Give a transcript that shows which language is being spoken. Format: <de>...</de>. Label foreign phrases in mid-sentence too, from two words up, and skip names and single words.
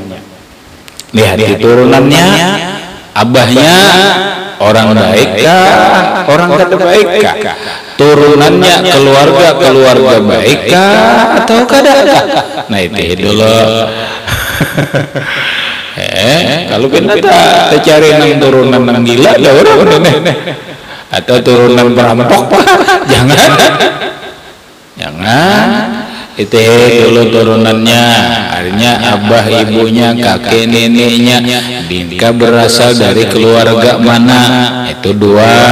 <bjn>Lihat di turunannya abahnya orang baik kah orang kada baik kah turunannya keluarga baik kah atau kada kah. Nah itu dulu kalau kita cari nang turunan nang gila ada orang atau turunan perampok jangan itu dulu turunannya, artinya abah ibunya, kakek neneknya, nikah berasal dari keluarga mana, itu dua.</bjn>